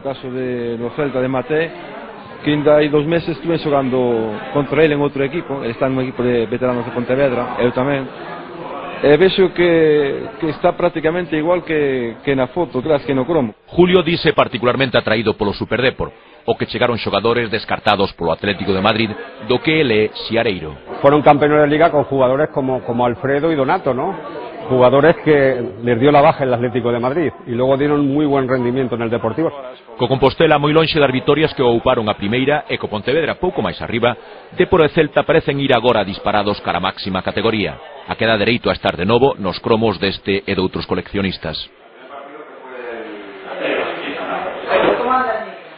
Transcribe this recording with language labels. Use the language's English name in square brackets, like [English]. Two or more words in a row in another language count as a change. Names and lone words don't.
[Galician] No caso do Celta de Maté, que ainda hai 2 meses estuve xogando contra ele en outro equipo. Ele está en un equipo de veteranos de Pontevedra, eu tamén, e vexo que está prácticamente igual que na foto, que no cromo. Julio dise particularmente atraído polo Super Depor, o que chegaron xogadores descartados polo Atlético de Madrid, do que ele é xiareiro. [Spanish] Fueron campeones de liga con jugadores como Alfredo y Donato, ¿no? Jugadores que les dio la baja el Atlético de Madrid y luego dieron muy buen rendimiento en el Deportivo. [Galician] Co Compostela moi lonxe das vitorias que ouparon a primeira e co Pontevedra pouco máis arriba, Depor e Celta parecen ir agora disparados cara a máxima categoría. A queda dereito a estar de novo nos cromos deste e doutros coleccionistas.